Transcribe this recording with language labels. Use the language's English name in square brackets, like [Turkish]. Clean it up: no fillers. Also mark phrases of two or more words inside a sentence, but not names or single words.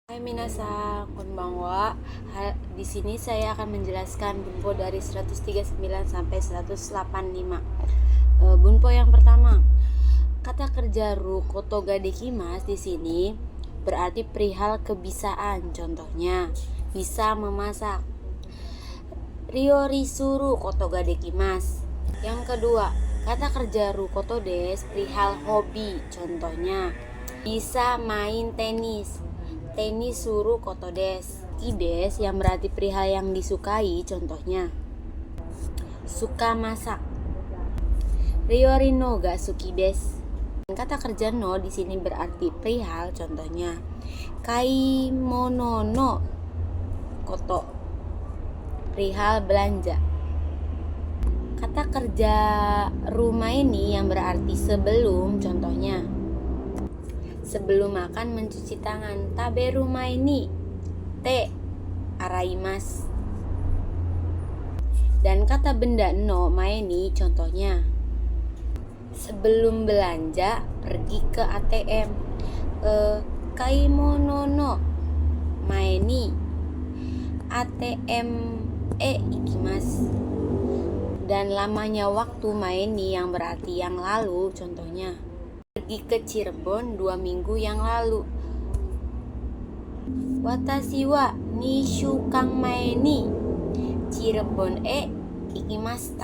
[Japanese] はい、皆さん、こんばんは. [Indonesian] Di sini saya akan menjelaskan bunpo dari 139 sampai 185. Bunpo yang pertama, kata kerja [Japanese] ることができます [Indonesian] di sini berarti perihal kebisaan. Contohnya, bisa memasak. [Japanese] 料理することができます. [Indonesian] Yang kedua, kata kerja [Japanese] ることです [Indonesian] perihal hobi. Contohnya, bisa main tenis. [Japanese] テニスすることです. [Indonesian] Kides yang berarti perihal yang disukai. Contohnya, suka masak. [Japanese] 料理のが好きです. [Indonesian] Kata kerja no di sini berarti perihal. Contohnya, [Japanese] 買い物のこと, [Indonesian] perihal belanja. Kata kerja rumah ini yang berarti sebelum. Contohnya, sebelum makan mencuci tangan. [Japanese] 食べる前に手洗います. [Indonesian] Dan kata benda [Japanese] の前に [Indonesian] contohnya, sebelum belanja pergi ke ATM. [Japanese] 買い物の前にATM行きます. [Indonesian] Dan lamanya waktu [Japanese] 前に [Indonesian] yang berarti yang lalu. Contohnya, pergi ke Cirebon 2 minggu yang lalu. [Japanese] 私は2週間前にCirebon行きました.